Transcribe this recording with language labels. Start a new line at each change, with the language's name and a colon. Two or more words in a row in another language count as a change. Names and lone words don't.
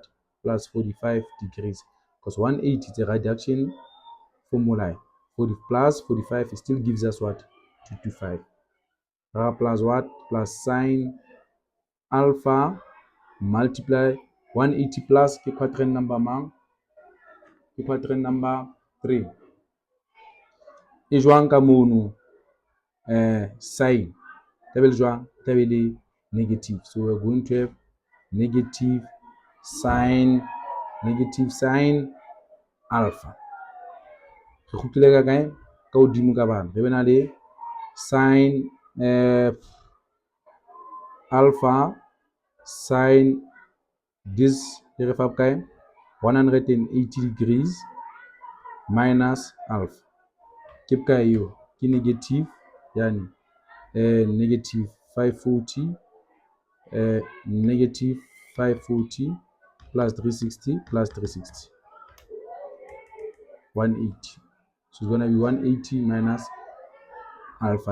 English: Plus 45 degrees, because 180 is a reduction formula. 40 plus 45 it still gives us what? 225. Plus what? Plus sine alpha multiply 180 plus ke quadrant number mang?
Southern Sotho: Ke
English: quadrant number
Southern Sotho: 3. E jwang ka mono?
English: Sine table jwang? Table negative. So we're going to have negative sine alpha.
Southern Sotho: Re khutlile ka kae? Ka hodimo ka bana. Re bena le
English: sine alpha sine this
Southern Sotho: re fa kae?
English: 180 degrees minus alpha.
Southern Sotho: Ke kae yo?
English: Ke negative yani negative 540 negative 540 plus 360 plus 360. 180. So it's going to be 180 minus alpha.